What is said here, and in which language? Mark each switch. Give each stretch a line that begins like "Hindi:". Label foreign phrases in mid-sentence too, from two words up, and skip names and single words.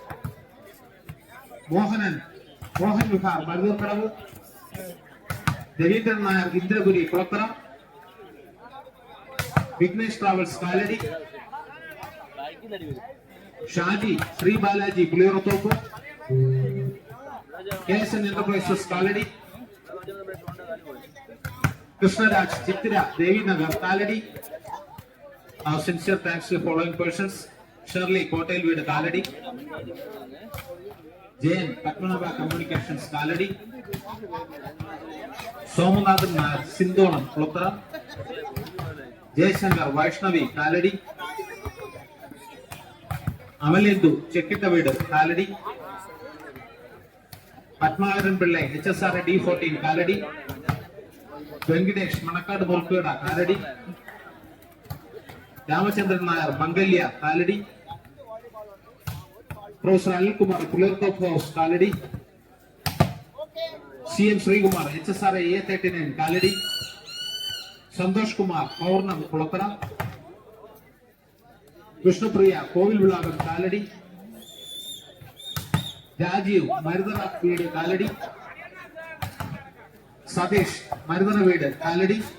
Malayalam: മോഹൻ വിഹാർ മരുതൂർക്കടവ്, രവീന്ദ്രൻ നായർ ഇന്ദ്രപുരി കുളത്തറ, വിഘ്നേഷ് ട്രാവൽസ് കാലടി, ഷാജി ശ്രീ ബാലാജി പുളിയറത്തോപ്പ്, KSN എന്റർപ്രൈസസ് കാലടി, കൃഷ്ണരാജ് ചിത്തിര ദേവിനഗർ കാലടി.
English: Our sincere thanks to the following persons: Shirley Kotel Veed Kaladi, Jain Patmanabha Communications Kaladi, Somanathan Nair Sindonam Kulatara, Jayasankar Vaishnavi Kaladi, Amalindu Chekkitaveed Kaladi, Padmanavan Pillai HSR D14 Kaladi, Venkatesh Manakad Molpeda Kaladi, Ramachandran Nair Mangalya Kaladi, Professor Anil Kumar Pulertop House Kaladi, CM Sri Kumar HSR A39 Kaladi, Santosh Kumar Paurnam Kulatara, Vishnu Priya Kovil Vilagam Kaladi, Rajiv Maridana Veed Kaladi, Satish Maridana Veed Kaladi,